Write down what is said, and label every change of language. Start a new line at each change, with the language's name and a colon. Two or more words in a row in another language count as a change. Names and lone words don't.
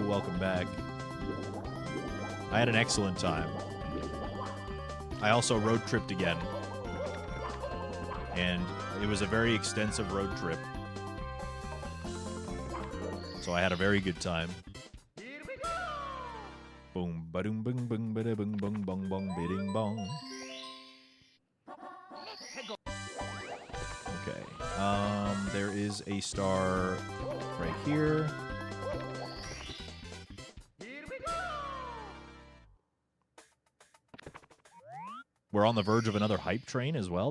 English: Welcome back. I had an excellent time. I also road tripped again. And it was a very extensive road trip. So I had a very good time. Boom, ba-doom, boom, boom, ba-da, boom, boom, bong, bong, bidding, bong. Okay. There is a star right here. We're on the verge of another hype train as well.